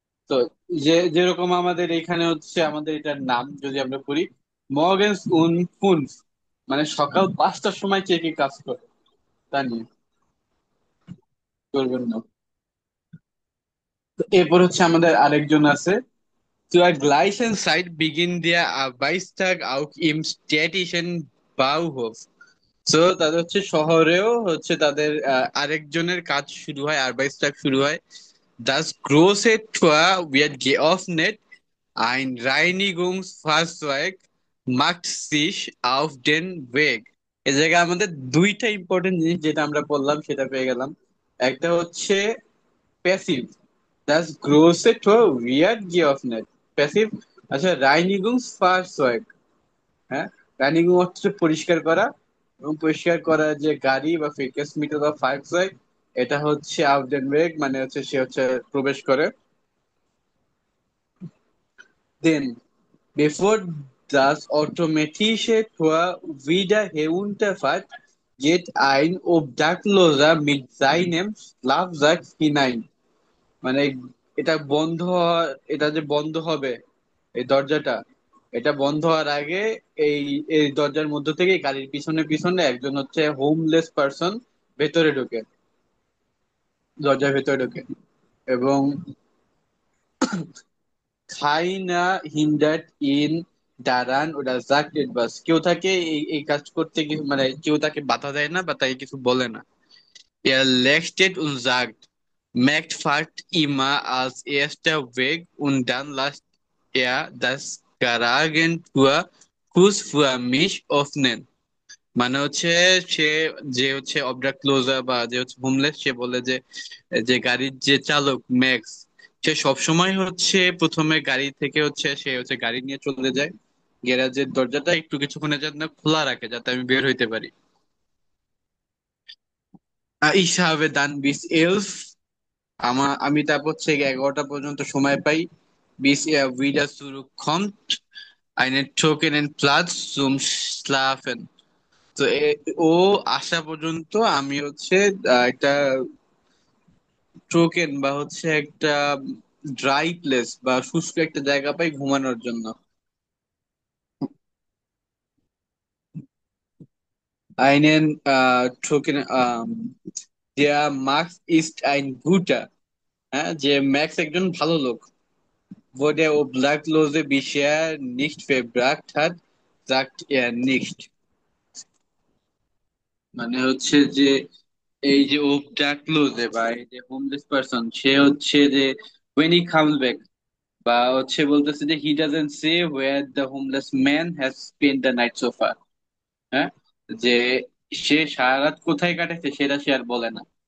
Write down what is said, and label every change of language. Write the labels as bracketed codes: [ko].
[bn] তো যেরকম আমাদের এখানে হচ্ছে, আমাদের এটার নাম যদি আমরা করি, মর্গেনস উন ফুনস, মানে সকাল 5টার সময় কে কে কাজ করে তা নিয়ে করবেন না। তো এরপর হচ্ছে আমাদের আরেকজন আছে। [de] Zur gleichen Zeit beginnt der Arbeitstag auch im städtischen Bauhof. [bn] তো তাদের হচ্ছে শহরেও হচ্ছে তাদের আরেকজনের কাজ শুরু হয়, আরবাইটস্টাগ শুরু হয়। [de] Das große Tor wird geöffnet, ein Reinigungsfahrzeug macht sich auf den Weg. [bn] এই জায়গায় আমাদের দুইটা ইম্পর্টেন্ট জিনিস যেটা আমরা বললাম সেটা পেয়ে গেলাম। একটা হচ্ছে passive, [de] das große Tor wird geöffnet, [bn] passive. আচ্ছা, Reinigungsfahrzeug, হ্যাঁ, রানিং হচ্ছে পরিষ্কার করা, এবং পরিষ্কার করা যে গাড়ি বা ফিটনেস মিটার বা ফায়ার, এটা হচ্ছে আউটডেন ওয়েগ, মানে হচ্ছে সে হচ্ছে প্রবেশ করে। [de] দেন bevor das automatische Tor wieder herunterfährt, geht ein Obdachloser mit seinem Schlafsack hinein. [bn] মানে এটা এটা যে বন্ধ হবে, এই দরজাটা, এটা বন্ধ হওয়ার আগে এই এই দরজার মধ্য থেকে গাড়ির পিছনে পিছনে একজন হচ্ছে হোমলেস পার্সন ভেতরে ঢোকে, দরজার ভেতরে ঢোকে। এবং [de] keiner hindert ihn daran oder sagt etwas, [bn] কেউ তাকে এই কাজ করতে মানে কেউ তাকে বাধা দেয় না বা তাকে কিছু বলে না। [de] Er lächelt und sagt, Macht fährt immer als erster weg und dann lässt er das Garagentor kurz für mich öffnen. [bn] মানে হচ্ছে সে, যে হচ্ছে অবডাক্ট ক্লোজার বা যে হচ্ছে হোমলেস, সে বলে যে যে গাড়ির যে চালক ম্যাক্স, সে সবসময় হচ্ছে প্রথমে গাড়ি থেকে হচ্ছে সে হচ্ছে গাড়ি নিয়ে চলে যায়, গ্যারাজের দরজাটা একটু কিছুক্ষণের জন্য খোলা রাখে যাতে আমি বের হইতে পারি। [de] Ich habe dann bis 11, [bn] আমি তারপর হচ্ছে 11টা পর্যন্ত সময় পাই। [de] bis er wieder zurückkommt, einen trockenen Platz zum Schlafen. [bn] তো ও আসা পর্যন্ত আমি হচ্ছে একটা টোকেন বা হচ্ছে একটা ড্রাই প্লেস বা শুষ্ক একটা জায়গা পাই ঘুমানোর জন্য। [de] Einen Token, der Max ist ein guter, [bn] হ্যাঁ, যে ম্যাক্স একজন ভালো লোক। [de] Wo der Obdachlose bisher nicht verbracht hat, sagt er nicht. [bn] মানে হচ্ছে যে এই যে ওবডাক্লোজে বা এই যে হোমলেস পারসন, সে হচ্ছে যে [en] when he comes back, [bn] বা হচ্ছে বলতেছে যে [en] He doesn't say where the homeless man has spent the night sofa. [bn] হ্যাঁ, যে সে সারা রাত কোথায় কাটাচ্ছে সেটা সে আর বলে না।